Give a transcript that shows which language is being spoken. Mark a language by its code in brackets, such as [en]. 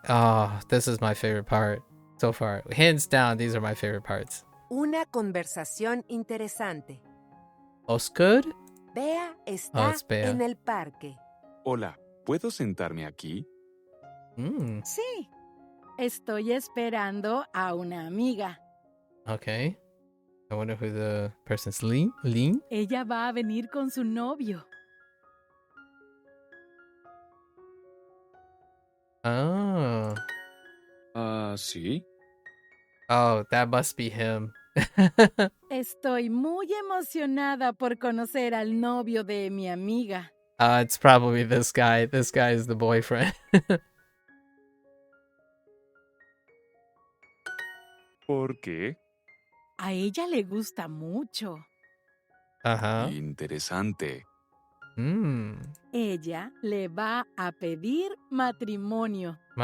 [en] Oh, this is my favorite part so far. Hands down, these are my favorite parts. [es] Una conversación interesante. Oscar? Bea está [en] it's Bea. [es] en el parque. Hola, ¿puedo sentarme aquí? Sí. Estoy esperando a una amiga. [en] Okay. I wonder who the person's Lean? [es] Ella va a venir con su novio. [en] Oh. [es] ¿Sí? [en] Oh, that must be him. [es] Estoy muy emocionada por conocer al novio de mi amiga. [en] It's probably this guy. This guy is the boyfriend. [es] ¿Por qué? A ella le gusta mucho. Ajá. Interesante. Ella le va a pedir matrimonio.